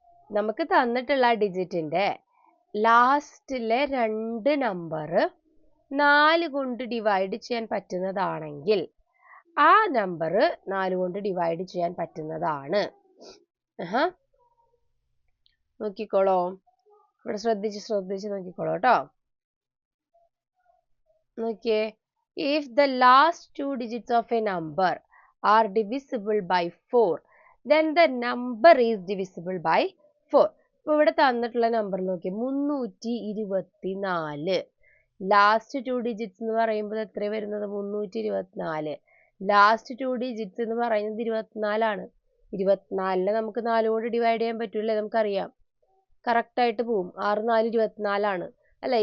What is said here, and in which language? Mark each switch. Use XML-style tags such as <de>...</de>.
<ml>നമുക്ക് തന്നിട്ടുള്ള ഡിജിറ്റിന്റെ ലാസ്റ്റിലെ 2 നമ്പർ 4 കൊണ്ട് ഡിവൈഡ് ചെയ്യാൻ പറ്റുന്നതാണെങ്കിൽ ആ നമ്പർ 4 കൊണ്ട് ഡിവൈഡ് ചെയ്യാൻ പറ്റുന്നതാണ്. നോക്കിക്കോളോ, ഇവിടെ ശ്രദ്ധിച്ച് നോക്കിക്കോളൂ കേട്ടോ. നോക്കിയേ,</ml> <en>If the last 2 digits of a number are divisible by 4, then the number is divisible by 4.</en> <ml>ഇപ്പൊ ഇവിടെ തന്നിട്ടുള്ള നമ്പർ നോക്കിയേ, 324. ലാസ്റ്റ് 2 ഡിജിറ്റ്സ് എന്ന് പറയുമ്പോൾ എത്ര വരുന്നത്? 324. ലാസ്റ്റ് 2 ഡിജിറ്റ്സ് എന്ന് പറയുന്നത് 24 ആണ്. 24 നമുക്ക് 4 കൊണ്ട് ഡിവൈഡ് ചെയ്യാൻ പറ്റൂലേ? നമുക്കറിയാം, കറക്റ്റ് ആയിട്ട് പോവും. 6 4 24 ആണ് അല്ലെ?</ml>